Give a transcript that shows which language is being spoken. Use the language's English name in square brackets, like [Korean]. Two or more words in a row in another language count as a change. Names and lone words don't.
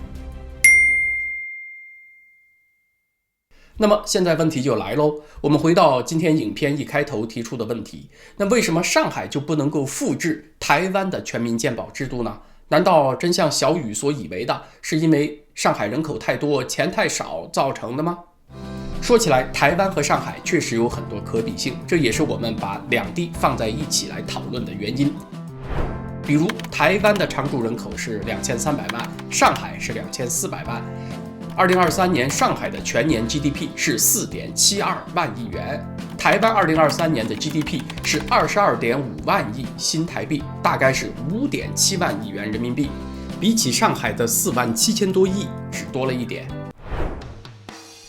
[Chinese] 那麼現在問題就來嘍，我們回到今天影片一開頭提出的問題，那為什麼上海就不能夠複製台灣的全民健保制度呢？難道真像小雨所以為的，是因為上海人口太多，錢太少造成的嗎？說起來，台灣和上海確實有很多可比性，這也是我們把兩地放在一起來討論的原因。比如台灣的常住人口是2300萬，上海是2400萬。2023年上海的全年 GDP 是4.72萬億元，台灣2023年的 GDP 是22.5萬億新台幣，大概是5.7萬億元人民幣，比起上海的47000多億只多了一點。